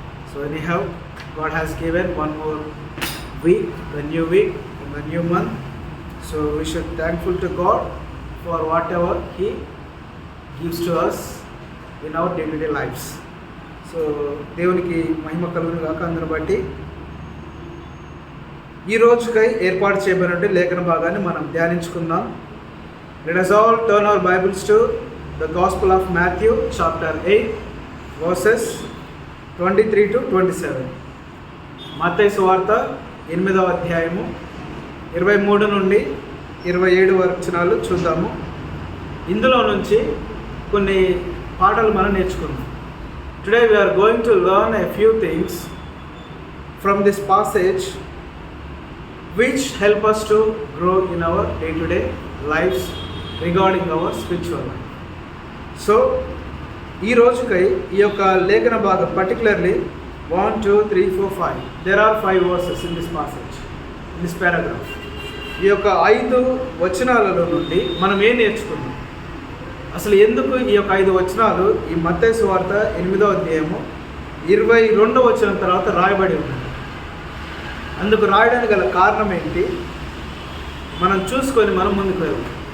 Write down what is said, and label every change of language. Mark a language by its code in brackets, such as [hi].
[en] So anyhow, God has given one more week, the new week, and the new month. So we should thankful to God for whatever He gives to us in our day-to-day lives. [te] So దేవునికి మహిమ కలుగుగాక. అందరూ బట్టి ఈ రోజుకై ఏర్పాటు చేయబడిన లేఖన భాగాన్ని మనం ధ్యానించుకుందాం. [en] Let us all turn our Bibles to the Gospel of Matthew chapter 8 verses 23 to 27. [te] మత్తయి సువార్త 8వ అధ్యాయము 23 నుండి 27 వచనాలు చూద్దాము. ఇందులో నుంచి కొన్ని పాఠాలు మనం నేర్చుకుందాం. [en] Today we are going to learn a few things from this passage which help us to grow in our day-to-day lives regarding our spiritual life. [te] So, ఈ రోజుకై ఈ యొక్క లేఖన భాగం particularly 1, 2, 3, 4, 5. [en] There are 5 verses in this passage, in this paragraph. [te] ఈ యొక్క 5 వచనాలలో నుండి మనం ఏం నేర్చుకున్నాం? అసలు ఎందుకు ఈ యొక్క 5 వచనాలు ఈ మత్తయి సువార్త 8వ అధ్యాయము 22వ వచనం తర్వాత రాయబడి ఉన్నాయి? అందుకు రాయడానికి గల కారణం ఏంటి మనం చూసుకొని మనం ముందుకు వెళ్దాం.